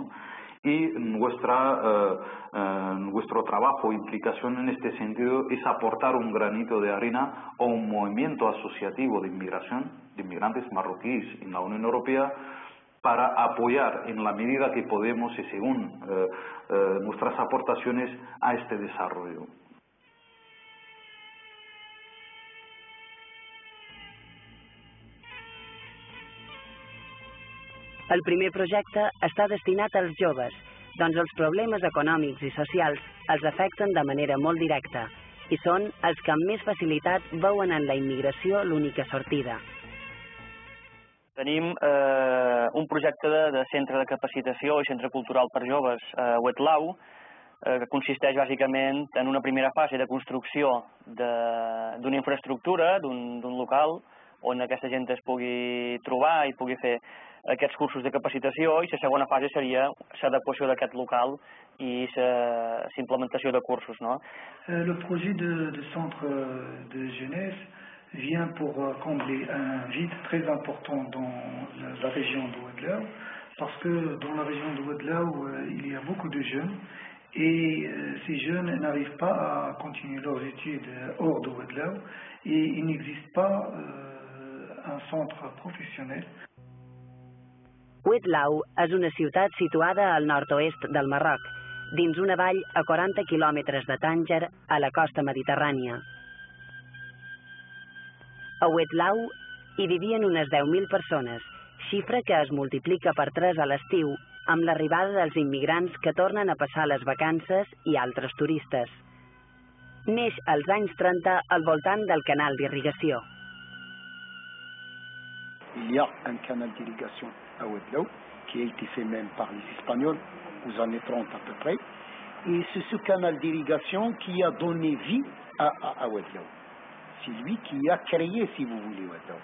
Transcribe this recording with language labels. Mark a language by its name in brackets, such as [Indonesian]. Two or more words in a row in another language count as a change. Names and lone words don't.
[Spanish] Y nuestro trabajo, implicación en este sentido, es aportar un granito de arena a un movimiento asociativo de inmigración, de inmigrantes marroquíes en la Unión Europea, para apoyar en la medida que podemos y según nuestras aportaciones a este desarrollo. [Catalan] El primer projecte està destinat als joves, doncs els problemes econòmics i socials els afecten de manera molt directa i són els que amb més facilitat veuen en la immigració l'única sortida. Tenim un projecte de centre de capacitació i centre cultural per joves a Wetlau, que consisteix bàsicament en una primera fase de construcció d'una infraestructura, d'un local, on aquesta gent es pugui trobar i pugui fer aquests cursos de capacitació, i la segona fase seria l'adequació d'aquest local i l'implementació de cursos, no? [French] Le projet de centre de jeunesse vient pour combler un vide très important dans la région de Ouadlaou, parce que dans la région de Ouadlaou, il y a beaucoup de jeunes, et ces jeunes n'arrivent pas à continuer leurs études hors de Ouadlaou, et il n'existe pas un centre professionnel. [Catalan] Wetlau és una ciutat situada al nord-oest del Marroc, dins una vall a 40 quilòmetres de Tànger, a la costa mediterrània. A Wetlau hi vivien unes 10.000 persones, xifra que es multiplica per 3 a l'estiu amb l'arribada dels immigrants que tornen a passar les vacances i altres turistes. Neix als anys 30 al voltant del canal d'irrigació. [French] Il y a un canal d'irrigation à Ouadlaou qui a été fait même par les Espagnols aux années 30 à peu près. Et c'est ce canal d'irrigation qui a donné vie à Ouadlaou. C'est lui qui a créé, si vous voulez, Ouadlaou.